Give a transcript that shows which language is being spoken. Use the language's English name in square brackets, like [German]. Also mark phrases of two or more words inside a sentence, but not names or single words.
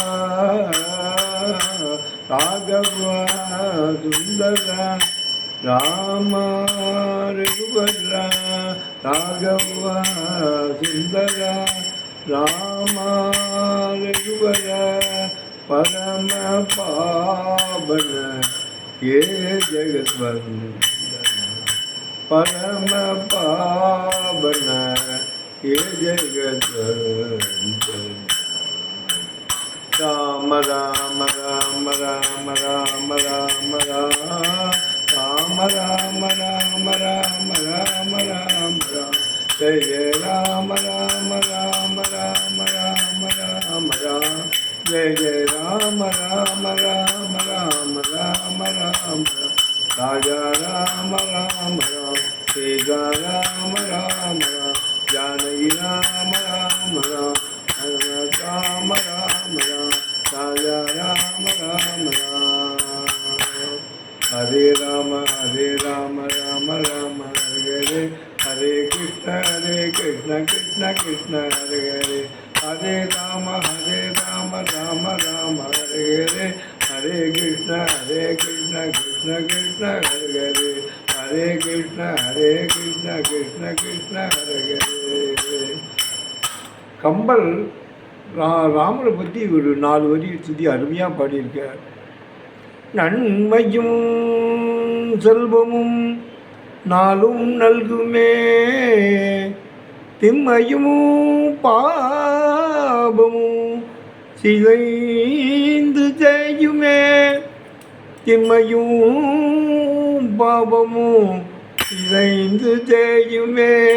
[Sanskrit] राघव सुन्दर राम रघुवर राघव सुन्दर राम रघुवर परम पावन हे जगद्वन्दन परम पावन हे जगद्वन्दन राम राम राम राम राम राम राम राम राम राम राम राम राम जय राम राम राम राम राम राम राम जय राम राम राम राम राम राम राजा राम राम राम सीता राम राम राम जानकी राम राम राम राम राम राम राजा राम राम राम हरे राम राम राम हरे हरे कृष्ण कृष्ण कृष्ण हरे हरे हरे राम राम राम हरे हरे हरे कृष्ण कृष्ण कृष्ण हरे हरे हरे कृष्ण कृष्ण कृष्ण हरे हरे. [Tamil] கம்பர் ராமரை பற்றி ஒரு 4 வரி சுற்றி அருமையாக பாடியிருக்கார். நன்மையும் செல்வமும் நாளும் நல்குமே, திம்மையும் பாபமும் சிதைந்து செய்யுமே, திம்மையும் பாபமும் சிதைந்து செய்யுமே,